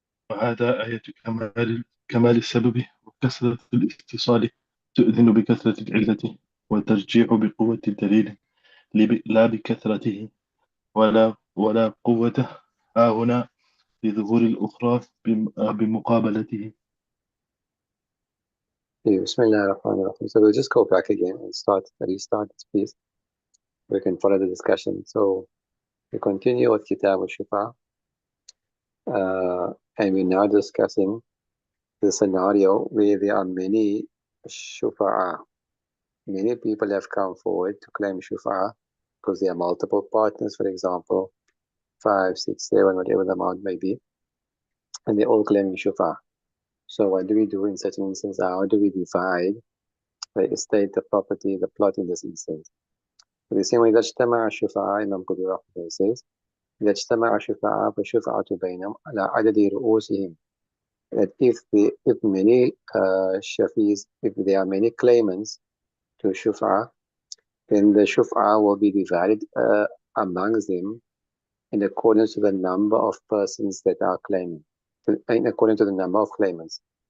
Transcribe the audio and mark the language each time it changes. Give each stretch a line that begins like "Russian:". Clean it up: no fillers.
Arabic: وهذا آية كمال السبب وكثرة الاتصال تؤذن بكثرة العلة وترجيع بقوة الدليل لا بكثرته ولا قوة هنا لظهور الأخرى بمقابلته. Bismillah ar-Rahman ar-Rahim.
English: So we'll just go back again and restart this piece. We can follow the discussion. So we continue with Kitab al-Shifa, and we're now discussing the scenario where there are many Shufa'a. Many people have come forward to claim Shufa'a because there are multiple partners, for example, 5, 6, 7, whatever the amount may be, and they're all claiming Shufa'a. So what do we do in such an instance? How do we divide the estate, the property, the plot in this instance? The same way that
Arabic: اجتمع الشفعاء,
English: Imam Qudri Rahmah says,
Arabic: إذا اجتمع الشفعاء فالشفعة بينهم على عدد رؤوسهم.
English: That if many shafis, if there are many claimants to shufa, then the shufa will be divided amongst them in accordance to the number of persons that are claiming, in according to the number of claimants.